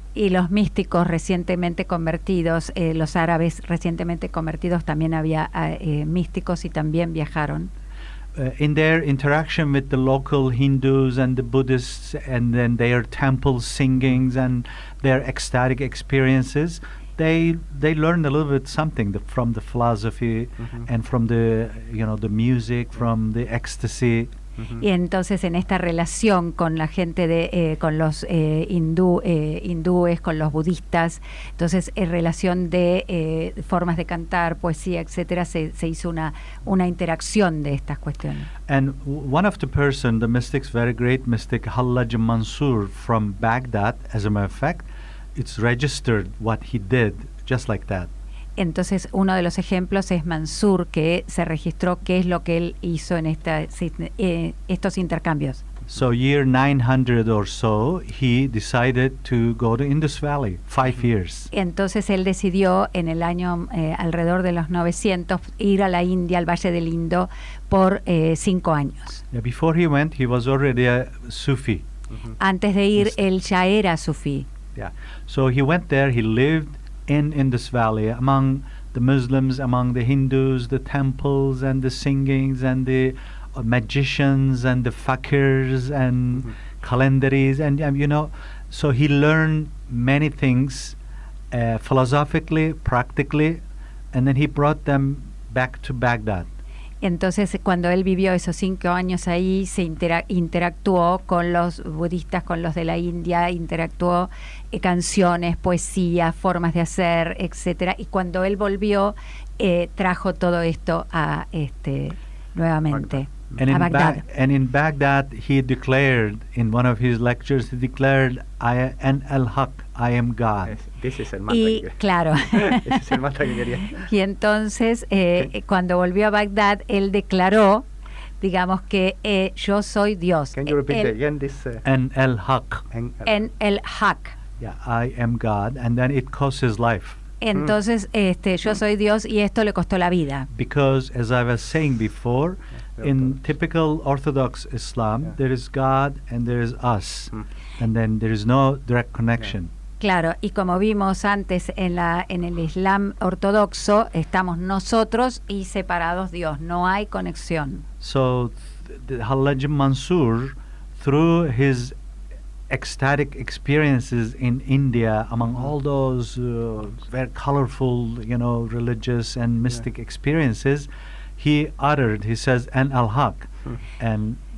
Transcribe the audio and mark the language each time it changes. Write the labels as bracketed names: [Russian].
[Spanish] Y los místicos recientemente convertidos, los árabes recientemente convertidos, también había místicos y también viajaron. [English] In their interaction with the local Hindus and the Buddhists, and then their temple singings and their ecstatic experiences, they learned a little bit something from the philosophy and from the the music, from the ecstasy. [Spanish] Y entonces en esta relación con la gente con los hindúes, con los budistas, entonces en relación de formas de cantar, poesía, etcétera, se hizo una interacción de estas cuestiones. [English] And one of the mystics, very great mystic, Hallaj Mansur from Baghdad, as a matter of fact, it's registered what he did, just like that. [Spanish] Entonces, uno de los ejemplos es Mansur, que se registró qué es lo que él hizo en estos intercambios. [English] So, year 900 or so, he decided to go to Indus Valley, 5 years. [Spanish] Entonces, él decidió en el año alrededor de los 900 ir a la India, al Valle del Indo, por 5 años. [English] Yeah, before he went, he was already a Sufi. [Spanish] Antes de ir, él ya era Sufi. [English] Yeah. So, he went there, he lived in Indus Valley, among the Muslims, among the Hindus, the temples and the singings and the magicians and the fakirs and calendaries, and so he learned many things philosophically, practically, and then he brought them back to Baghdad. [Spanish] Entonces, cuando él vivió esos 5 años ahí, se interactuó con los budistas, con los de la India, interactuó canciones, poesía, formas de hacer, etcétera. Y cuando él volvió, trajo todo esto a nuevamente a Bagdad. [English] And in Baghdad, he declared in one of his lectures, he declared, "I am al-Haq, I am God." [Spanish] Ese es el mantra claro. Ese es el mantra que quería. Y entonces, cuando volvió a Bagdad, él declaró, digamos que yo soy Dios. [English] Can you repeat again this? [Arabic] En al-Haq. En el-Haq. [English] Yeah, I am God, and then it cost his life. [Spanish] Entonces, yo soy Dios, y esto le costó la vida. [English] Because, as I was saying before, in typical Orthodox Islam, there is God and there is us, and then there is no direct connection. [Spanish] Claro, y como vimos antes en el Islam ortodoxo, estamos nosotros y separados Dios, no hay conexión. [English] So Hallaj Mansur, through his ecstatic experiences in India, among all those very colorful, religious and mystic experiences, he says, "An al-Haq," and